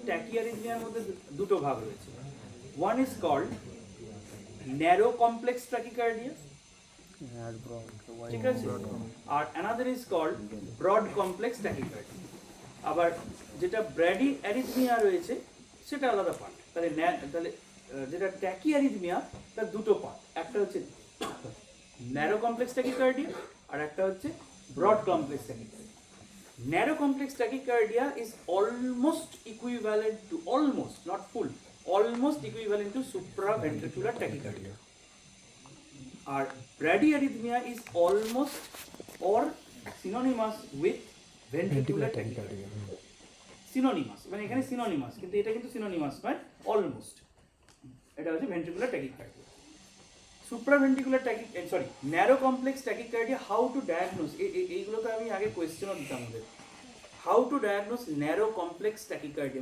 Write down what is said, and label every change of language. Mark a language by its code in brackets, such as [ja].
[en] ট্যাকি অ্যারিথমিয়ার [bn] মধ্যে দুটো ভাগ রয়েছে। [en] one is called narrow complex tachycardia, [bn] ঠিক আছে, আর [en] Another is called broad complex tachycardia. [bn] আবার যেটা ব্র্যাডি অ্যারিথমিয়া রয়েছে সেটা আলাদা পার্ট। তাহলে যেটা ট্যাকি অ্যারিথমিয়া তার দুটো পার্ট, একটা হচ্ছে ন্যারো কমপ্লেক্স ট্যাকিকার্ডিয়া আর একটা হচ্ছে broad complex tachycardia. [en] Narrow complex tachycardia is almost equivalent to, almost not full, almost equivalent to supraventricular tachycardia. Our bradyarrhythmia is almost or synonymous with ventricular tachycardia. [bn] Synonymous, মানে এখানে synonymous, কিন্তু এটা কিন্তু synonymous নয়, almost. এটা হচ্ছে [en] ventricular tachycardia. Supraventricular tachycardia, narrow complex tachycardia, how to diagnose? [bn] এইগুলোতে আমি আগে কোয়েশ্চেনও দিতাম ওদের। [en] How to diagnose narrow complex tachycardia?